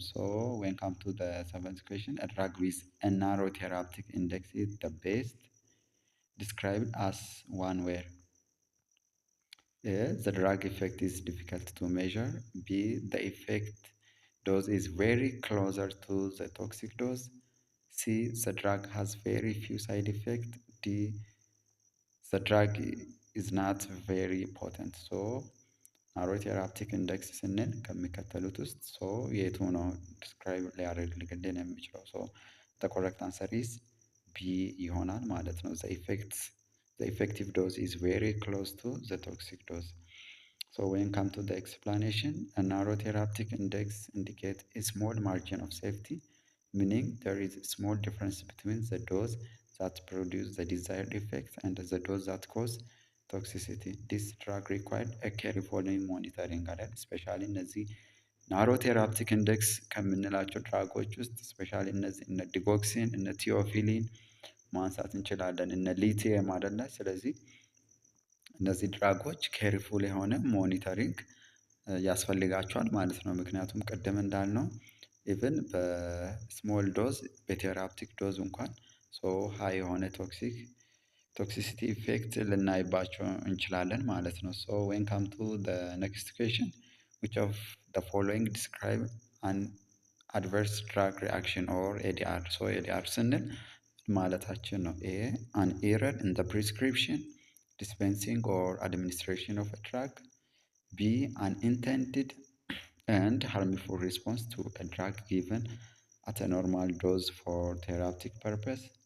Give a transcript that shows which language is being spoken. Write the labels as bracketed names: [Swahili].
[English] So when come to the seventh question, a drug with a narrow therapeutic index is the best described as one where A, the drug effect is difficult to measure. B, the effect dose is very closer to the toxic dose. C, the drug has very few side effects. D, the drug is not very potent. [Amharic] So ናሮ ቴራፕቲክ ኢንዴክስ ስንል ከሚከተሉት ውስጥ የቱ ነው ዲስክራይብ ሊያደርግልን የሚችለው? [English] the correct answer is B [Amharic] ይሆናል ማለት ነው። [English] the effective dose is very close to the toxic dose. So when come to the explanation, a narrow therapeutic index indicates a small margin of safety, meaning there is a small difference between the dose that produce the desired effect and the dose that cause toxicity. This drug required a careful monitoring, especially [Amharic] እነዚህ ናሮ ቴራፕቲክ ኢንዴክስ ከምንላቸው ድራጎች ውስጥ ስፔሻሊ እነዚህ እነ ዲጎክሲን እነ ቲዮፊሊን ማንሳት እንችላለን፣ እነ ሊቲየም አይደለ። ስለዚህ እነዚህ ድራጎች ኬርፉል የሆነ ሞኒተሪንግ ያስፈልጋቸዋል ማለት ነው። ምክንያቱም ቅድም እንዳልነው ኢቭን በስሞል ዶዝ በቴራፕቲክ ዶዝ እንኳን ሃይ የሆነ ቶክሲሲቲ ኢፌክት ልናይባቸው እንችላለን ማለት ነው። ዌን ካም ቱ [English] the next question, which of the following describe an adverse drug reaction or ADR? ADR [Amharic] ስንል ማለታችን ነው። [English] A, an error in the prescription, dispensing or administration of a drug. B, an intended and harmful response to a drug given at a normal dose for therapeutic purpose.